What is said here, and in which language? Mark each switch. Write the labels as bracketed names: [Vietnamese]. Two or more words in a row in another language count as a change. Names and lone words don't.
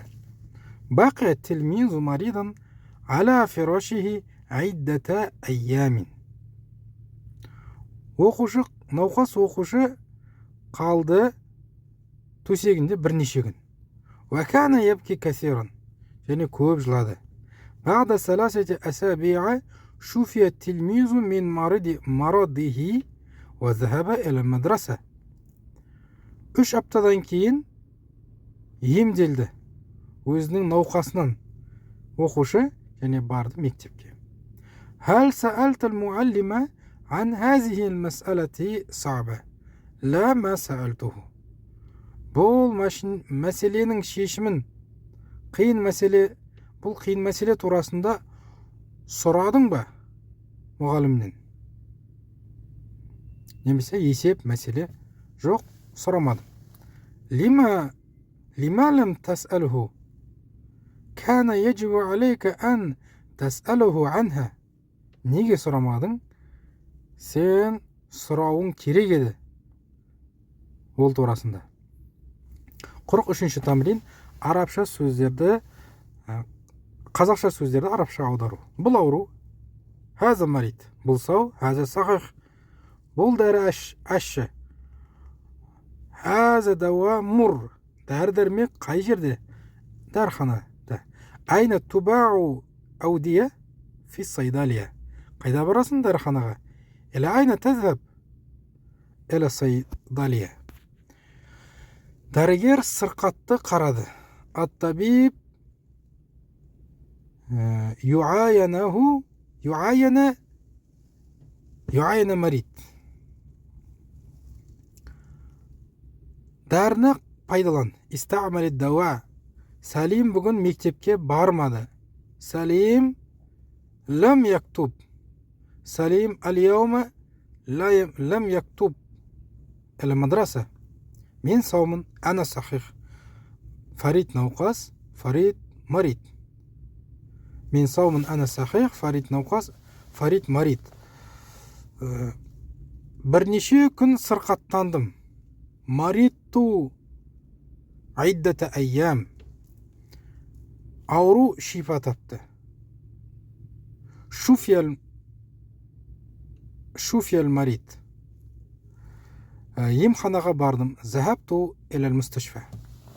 [Arabic] بقي التلميذ مريضا على فراشه عدة أيام. [Kazakh] Науқас оқушы қалды төсегінде бірнеше күн. [Arabic] وكان يبكي كثيرا, [Kazakh] және көп жылады. [Arabic] بعد ثلاثة أسابيع شفي التلميذ من مرضه وذهب إلى المدرسة. [Kazakh] 3 аптадан кейін емделді, өзінің науқасынан оқушы және барды мектепке. [Arabic] هل سألت المعلم عن هذه المسألة الصعبة لا ما سألته. [Kazakh] Бұл мәселенің шешімін, бұл қиын мәселе турасында сұрадың ба мұғалімнен? Немесе есеп мәселе жоқ, сұрамадым. [Arabic] لم لم تسأله كان يجب عليك أن تسأله عنها. [Kazakh] Неге сұрамадың? Сен сұрауың керек еді ол турасында. 43-ші тамрин. Арабша сөздерді, қазақша сөздерді арабша аудару. Бұл ауру, [Arabic] هذا مريض, [Kazakh] бұл сау, [Arabic] هذا صحيح, [Kazakh] бұл дәрі ашшы, [Arabic] هذا دواء مر, [Kazakh] дәрі-дәрмек қай жерде? Дәрханада. [Arabic] أين تباع الأدوية في الصيدلية, [Kazakh] қайда барасың дәрханаға? [Arabic] إلى أين تذهب إلى الصيدلية. [Kazakh] Дәрігер сырқатты қарады. [Arabic] الطبيب يعاين مريض. [Kazakh] Дәріні пайдалан. [Arabic] استعمل دواء. [Kazakh] Салим бүгін мектепке бармады. [Arabic] سالم لم يكتب. سالم اليوم لم يكتب إلى مدرسة. [Kazakh] Мен саумын, [Arabic] أنا صحيح. [Kazakh] Фарид науқас, Фарид марид. Мен саумын, [Arabic] أنا صحيح, [Kazakh] Фарид науқас, Фарид марид. Бірнеше күн сырқаттандым. [Arabic] مرضت عدة أيام. [Kazakh] Ауру шифа тапты. [Arabic] شوفي المريض. [Kazakh] емханаға бардым. [Arabic] ذهبت إلى المستشفى.